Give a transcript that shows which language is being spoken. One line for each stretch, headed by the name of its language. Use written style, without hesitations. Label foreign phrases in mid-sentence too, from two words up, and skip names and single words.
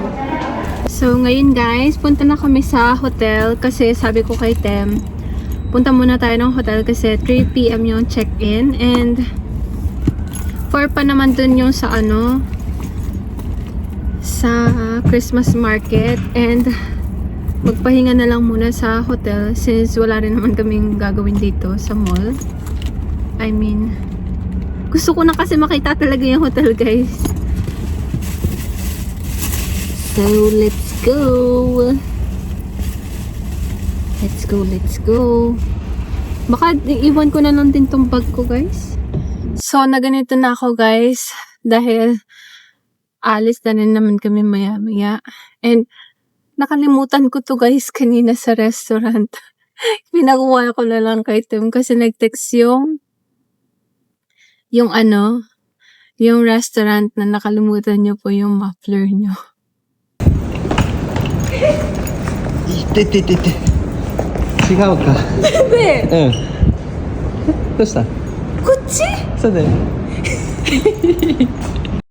Filipino: So ngayon guys, punta na kami sa hotel kasi sabi ko kay Tem, punta muna tayo ng hotel kasi 3 PM yung check-in and 4 pa naman dun yung sa ano, sa
English: Christmas market
Filipino: and magpahinga na lang muna sa hotel since wala rin naman kaming gagawin dito sa mall.
English: I mean,
Filipino: gusto ko na kasi makita talaga yung hotel, guys.
English: So, let's go. Let's go, let's go.
Filipino: Baka iwan ko na lang din tong bag ko, guys. So, na ganito na ako, guys. Dahil alis na rin naman kami maya-maya. And nakalimutan ko to, guys, kanina sa restaurant. Pinakuha ko na lang kay Tim kasi nag-text yung restaurant na nakalimutan nyo po yung muffler nyo.
Japanese: いて違うかねえ、うんどうしたこっちそうだよ